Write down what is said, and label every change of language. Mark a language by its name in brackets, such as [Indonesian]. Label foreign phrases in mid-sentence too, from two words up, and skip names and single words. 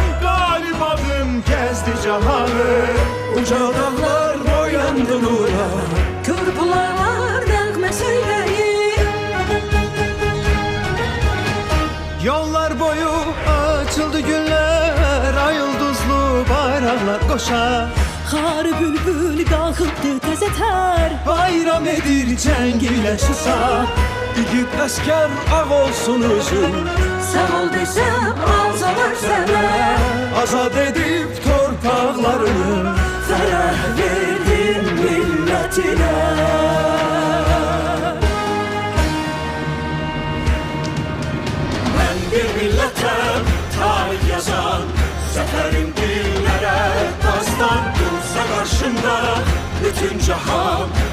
[Turkish] Galip adım gezdi cahanı. Uca dağlar boyandı nura. [Azerbaijani] Körpülar nəğmə söyləyir. [Turkish] Yollar boyu açıldı güller, ay yıldızlı bayraklar koşar. [Azerbaijani] Xarı bülbül qalxıbdı təzə tər. Bayram edir cəng ilə şüsa. İgid əskər ağ olsun üzün. Sağ ol desəm alsalar sənə. Azad edib torpaqlarını. Fərəh verdin millətinə. [Turkish] ben bir milletem tarih yazan. Seferim dillere dastan, dursa karşımda bütün cahan.